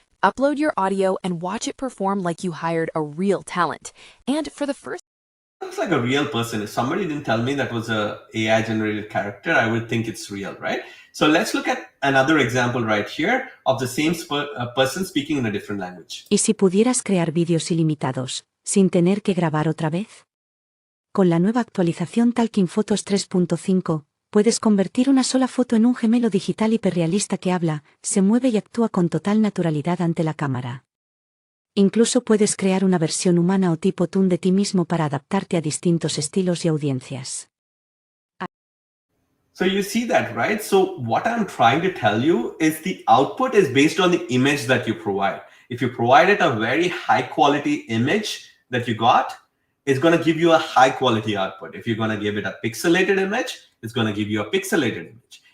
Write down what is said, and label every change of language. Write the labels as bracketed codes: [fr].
[en] Upload your audio and watch it perform like you hired a real talent. And for the first... Looks like a real person. If somebody didn't tell me that was a AI generated character, I would think it's real, right? So let's look at another example right here of the same person speaking in a different language. [es] ¿Y si pudieras crear vídeos ilimitados, sin tener que grabar otra vez? Con la nueva actualización Talking Photos 3.5, puedes convertir una sola foto en un gemelo digital hiperrealista que habla, se mueve y actúa con total naturalidad ante la cámara. Incluso puedes crear una versión humana o tipo toon de ti mismo para adaptarte a distintos estilos y audiencias. [en] So you see that, right? So what I'm trying to tell you is the output is based on the image that you provide. If you provided a very high quality image that you got, it's going to give you a high quality output. If you're going to give it a pixelated image, it's going to give you a pixelated image.